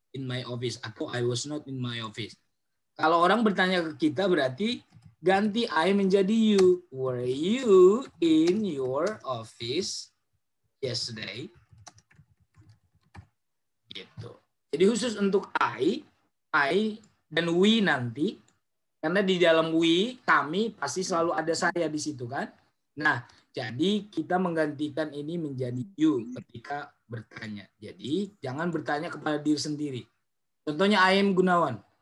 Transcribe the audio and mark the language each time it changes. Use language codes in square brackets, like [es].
[en] in my office atau I was not in my office. [id] Kalau orang bertanya ke kita berarti ganti I menjadi you. [en] Were you in your office yesterday? [id] Gitu. Jadi khusus untuk I dan we nanti, karena di dalam we kami pasti selalu ada saya di situ kan. Nah, jadi kita menggantikan ini menjadi you ketika bertanya. Jadi jangan bertanya kepada diri sendiri. Contohnya [en] I am Gunawan.